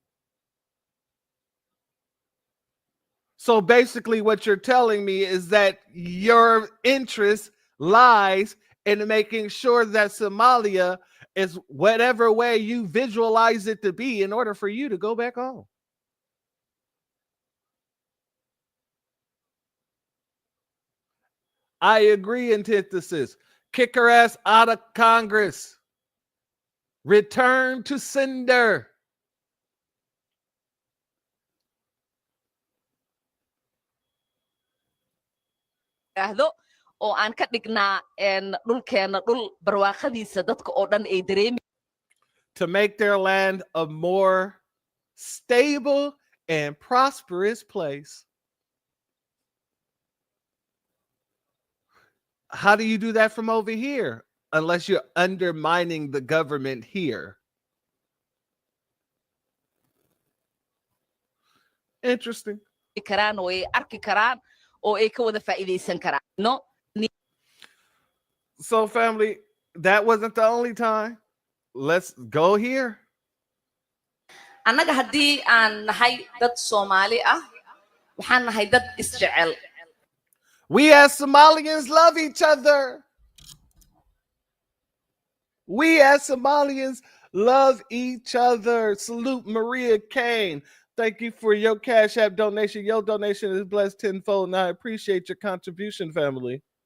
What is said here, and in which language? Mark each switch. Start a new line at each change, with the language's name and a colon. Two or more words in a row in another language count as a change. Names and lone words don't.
English: So basically what you're telling me is that your interest lies in making sure that Somalia is whatever way you visualize it to be in order for you to go back home. I agree, antithesis. Kick her ass out of Congress. Return to sender.
Somali: Oo aan ka dhignaa dhulkeena dhul barwaaqadiisa dadka oo dhan ay dareemi.
English: To make their land a more stable and prosperous place. How do you do that from over here? Unless you're undermining the government here. Interesting.
Somali: Karaan oo ay arki karaan oo ay ka wada faa'iideysan karaan.
English: No. So family, that wasn't the only time. Let's go here.
Somali: Annaga haddii aan nahay dad Soomaali ah, waxaan nahay dad isjecel.
English: We as Somalians love each other. We as Somalians love each other. Salute Maria Kane. Thank you for your Cashapp donation. Your donation is blessed tenfold, and I appreciate your contribution, family.